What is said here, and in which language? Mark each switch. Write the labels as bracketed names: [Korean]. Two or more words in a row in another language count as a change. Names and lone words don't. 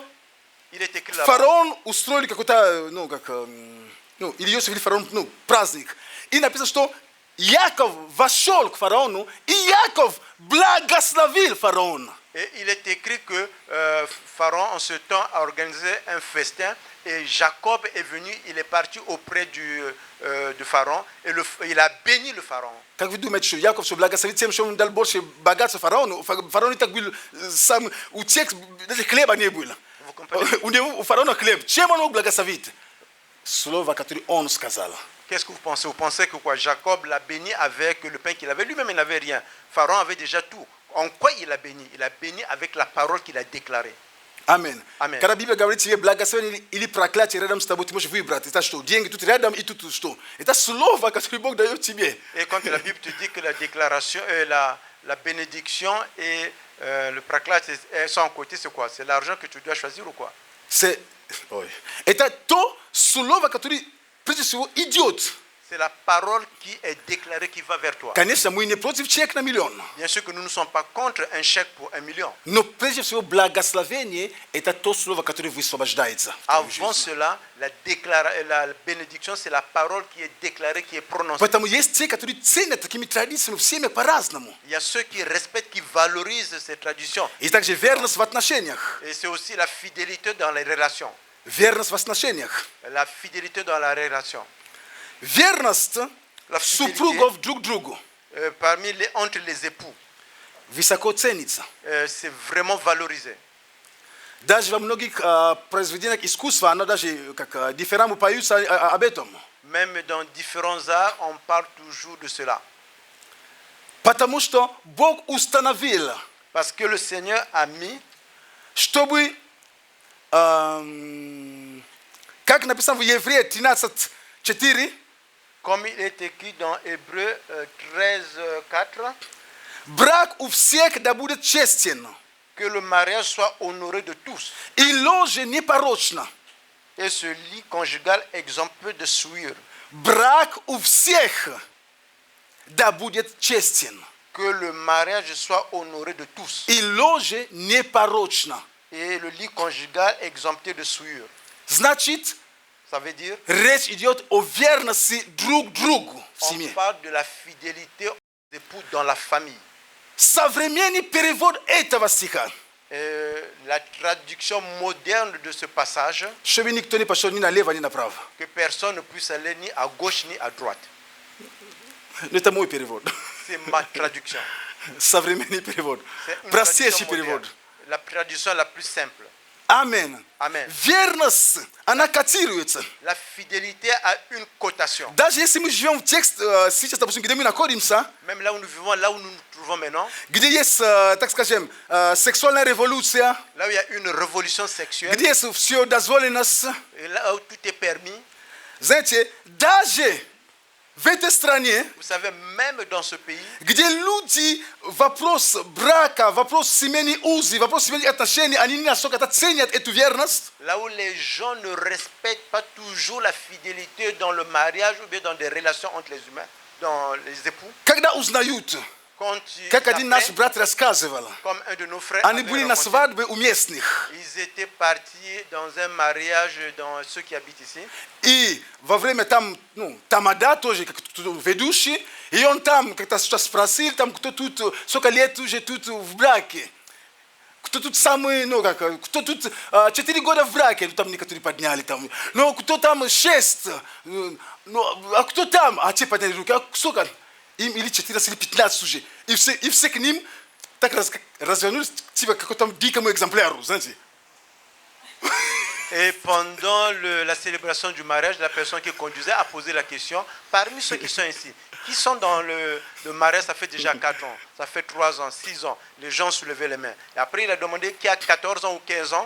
[French] Il est écrit là-bas. [Russian] фараон устроили какой-то, ну, как, ну, или Иосиф, или фараон, ну, праздник. И написано, что Яков вошел к фараону, и Яков благословил фараона. [French] Et il est écrit que Pharaon, en ce temps, a organisé un festin. Et Jacob est venu, il est parti auprès de Pharaon. Et il a béni le Pharaon. [Russian] Как вы думаете, что Яков все благословит тем, что он дал больше богатства фараону? Фараон и так был сам, у тех даже хлеба не было. [French] Vous comprenez? [Russian] У фараона хлеб. Чем он мог благословить? Слово, которое он сказал. [French] Qu'est-ce que vous pensez? Vous pensez que quoi? Jacob l'a béni avec le pain qu'il avait. Lui-même, il n'avait rien. Pharaon avait déjà tout. En quoi il a béni? Il a béni avec la parole qu'il a déclarée. Amen. Amen. [Russian] Когда Библия говорит тебе благословение или проклятие рядом с тобой, ты можешь выбрать. Это что? Деньги тут рядом и тут что? Это слово, которое Бог дает тебе. [French] Et quand la Bible te dit que la déclaration, la bénédiction et le praclat sont à côté, c'est quoi? C'est l'argent que tu dois choisir ou quoi? [Russian] Это то слово, которое прежде всего идет. [French] C'est la parole qui est déclarée qui va vers toi. [Russian] Конечно, мы не против чек на миллион. [French] Bien sûr que nous ne sommes pas contre un chèque pour 1 million. [Russian] Но прежде всего благословение – это то слово, которое высвобождается. [French] Avant cela, la bénédiction, c'est la parole qui est déclarée, qui est prononcée. [Russian] Поэтому есть те, которые ценят такими традициями в семьях по-разному. [French] Il y a ceux qui respectent, qui valorisent ces traditions. [Russian] И также верность в отношениях. [French] Et c'est aussi la fidélité dans les relations. [Russian] Верность в отношениях. [French] La fidélité dans la relation. [Russian] Верность супругов друг другу [French] Entre les époux, [Russian] высоко ценится. [French] c'est vraiment valorisé. [Russian] Даже во многих произведениях искусства, оно даже как дифирамы поются об этом. [French] Même dans différents arts, on parle toujours de cela. [Russian] Потому что Бог установил, [French] Parce que le Seigneur a mis, [Russian] чтобы, как написано в Еврея 13:4, [French] comme il est écrit dans Hébreux 13, 4, [Russian] брак у всех да будет честен, [French] que le mariage soit honoré de tous [Russian] и ложе непорочно. [French] et ce lit conjugal exempté de souillure. [Russian] Брак у всех да будет честен, [French] Que le mariage soit honoré de tous [Russian] и ложе непорочно. [French] et le lit conjugal exempté de souillure. [Russian] Значит, [French] Ça veut dire, [Russian] речь идет о верности друг другу в [French] on [Russian] семье. [French] parle de la fidélité aux époux dans la famille. [Russian] Современный перевод этого стиха, [French] La traduction moderne de ce passage, [Russian] чтобы никто не пошел ни налево, ни направо. [French] que personne ne puisse aller ni à gauche ni à droite. [Russian] Это мой перевод. [French] C'est ma traduction. [Russian] Современный перевод. [French] C'est une [Russian] Простейший [French] traduction [Russian] перевод. [French] moderne. La traduction la plus simple. [Russian] Амен. [French] Amen. [Russian] Верность, она котируется. [French] La fidélité a une cotation. [Russian] Даже если мы живем в текст, сейчас, допустим, где мы находимся, [French] Même là où nous vivons, là où nous nous trouvons maintenant, [Russian] где есть, так скажем, сексуальная революция, [French] là où il y a une révolution sexuelle, [Russian] где есть все дозволенность, [French] et là où tout est permis, [Russian] знаете, даже в этой стране, [French] vous savez, même dans ce pays, [Russian] где люди вопрос брака, вопрос семейной узы, вопрос семейных отношений, они не настолько ценят эту верность, [French] là où les gens ne respectent pas toujours la fidélité dans le mariage ou bien dans des relations entre les humains, dans les époux, [Russian] когда узнают, [French] quand ils [Russian] как один наш [French] apprennent, [Russian] брат рассказывал, [French] comme un de nos frères, [Russian] они [French] avait [Russian] были на [French] raconté, [Russian] свадьбе у местных. [French] ils étaient partis dans un mariage dans ceux qui habitent ici. [Russian] И во время там, ну, тамада тоже, как ведущий, и он там как-то что спросил, там, кто тут, сколько лет уже тут в браке. Кто тут самый, ну, как, кто тут 4 года в браке, ну, там некоторые подняли, там, ну, кто там 6, ну, а кто там, а те подняли руки, а сколько, им или 14, или 15 уже. И все к ним так развернулись, типа, какому-то дикому экземпляру, знаете. [French] Et pendant la célébration du mariage, la personne qui conduisait a posé la question, parmi ceux qui sont ici, qui sont dans le mariage, ça fait déjà 4 ans, ça fait 3 ans, 6 ans. Les gens soulevaient les mains. Et après, il a demandé qui a 14 ans ou 15 ans.